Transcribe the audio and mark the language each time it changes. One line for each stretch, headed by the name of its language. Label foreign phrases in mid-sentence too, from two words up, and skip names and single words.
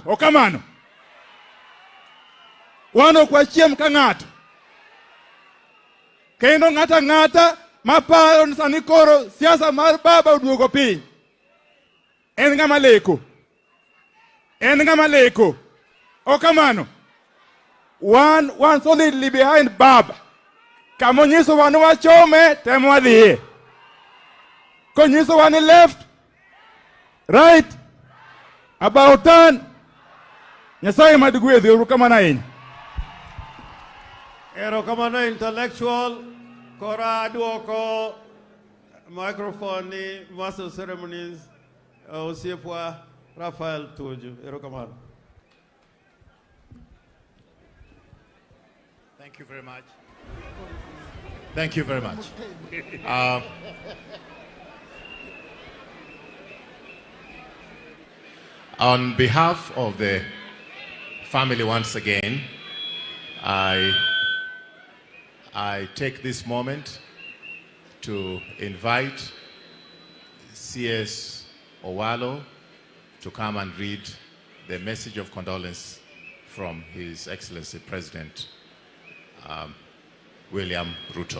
Luo (Kenya and Tanzania): Ok kamano. Wan ok wachiem ka ng'ato. Kendo ng'ata maparo ni sani koro siasa mar baba oduogo piny. En ng'ama leko. En ng'ama leko. Ok kamano.
English: One solidly behind Baba.
Luo (Kenya and Tanzania): Kamonyiso wan wachome temo wadhiye. Konyiso wan
English: left, right, about turn.
Luo (Kenya and Tanzania): Nyasaye madugwedhi urukamana ahinya. Erokamano intellectual kora duoko microphone ni
English: master of ceremonies
Luo (Kenya and Tanzania): osiepwa Rafael Tuju. Erokamano.
English: Thank you very much. Thank you very much. On behalf of the family once again, I take this moment to invite CS Owalo to come and read the message of condolence from His Excellency President William Ruto.